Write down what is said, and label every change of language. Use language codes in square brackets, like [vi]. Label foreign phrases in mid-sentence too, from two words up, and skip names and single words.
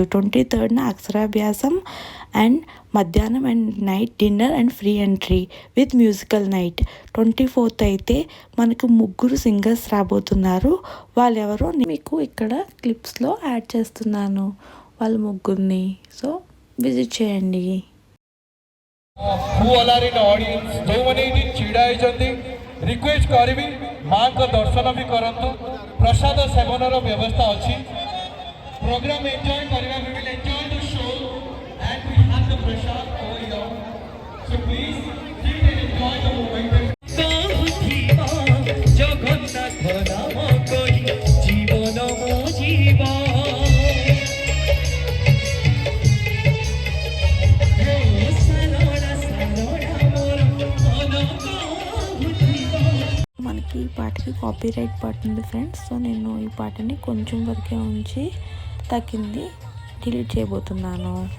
[en] 23rd అక్షరాభ్యాసం and మధ్యాహ్నం and night dinner and free entry with musical night. [te] 24th అయితే మనకు 3 సింగర్స్ రాబోతున్నారు. వాళ్ళెవరో మీకు ఇక్కడ క్లిప్స్లో యాడ్ చేస్తున్నాను వాళ్ళ 3ని. [en] so visit [te] చేయండి. [or] ରିକ୍ୱେଷ୍ଟ କରିବି ମାଙ୍କ ଦର୍ଶନ ବି କରନ୍ତୁ. ପ୍ରସାଦ ସେବନର ବ୍ୟବସ୍ଥା ଅଛି. [en] program enjoy [or] କରିବା, [en] we will enjoy the show and we have the prasad over here. So please sit and enjoy the moment. [or] ଜଗନ୍ନାଥ ନାମ କରି ଜୀବନ ମୋ ଜୀବନ. [te] మనకి ఈ పాటకి కాపీరైట్ పడుతుంది ఫ్రెండ్స్. సో నేను ఈ పాటని కొంచెం వరకే ఉంచి తగ్గింది డిలీట్ చేయబోతున్నాను.